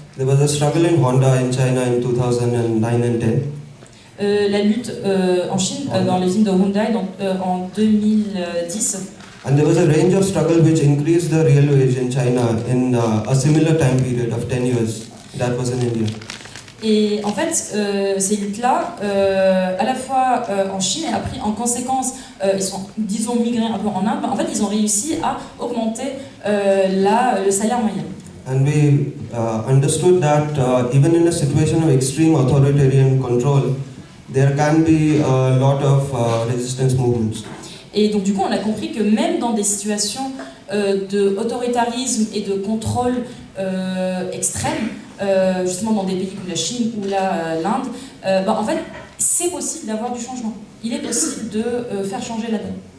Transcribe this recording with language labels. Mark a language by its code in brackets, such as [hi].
[en] There was a struggle in Honda in China in 2009 and 10. [fr] La lutte en Chine, dans l'usine de Hyundai en 2010. [en] And there was a range of struggle which increased the real wage in China in a similar time period of 10 years. That was in India. [fr] Et en fait, ces luttes-là, à la fois en Chine et après, en conséquence, ils sont, disons, migrés un peu en Inde. En fait, ils ont réussi à augmenter le salaire moyen. And we understood that even in a situation of extreme authoritarian control, there can be a lot of resistance movements. Et donc du coup, on a compris que même dans des situations d'autoritarisme et de contrôle extrême, justement dans des pays comme la Chine ou l'Inde, en fait, c'est possible d'avoir du changement. Il est possible de faire changer la donne.